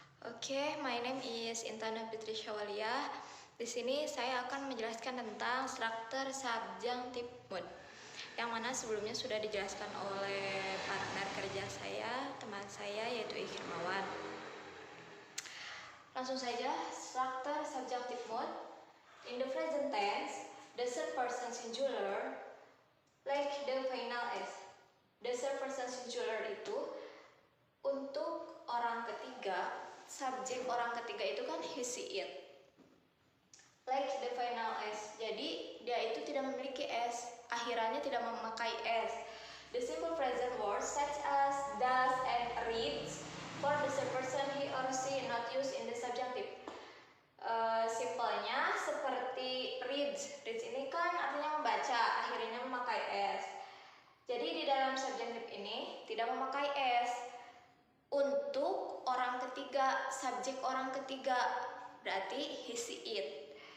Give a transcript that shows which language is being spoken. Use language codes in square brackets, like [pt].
[en] Oke, my name is Intana Fitri Syawalia. [id] Di sini saya akan menjelaskan tentang struktur subjunctive mood, yang mana sebelumnya sudah dijelaskan oleh partner kerja saya, teman saya, yaitu Ikrimawan. Langsung saja, struktur subjunctive mood. [en] In the present tense, the third person singular, like the final s. The third person singular [id] itu untuk orang ketiga, subjek orang ketiga itu kan he, she, it. [en] Like the final s. [id] Jadi dia itu tidak memiliki s, akhirannya tidak memakai s. [en] The simple present words such as does and reads for the third person he or she not used in the subjunctive. [id] Simpelnya seperti reads. Reads ini kan artinya membaca, akhirnya memakai s. Jadi di dalam subjunctive ini tidak memakai s. Untuk orang ketiga, subjek orang ketiga, berarti he, she, it.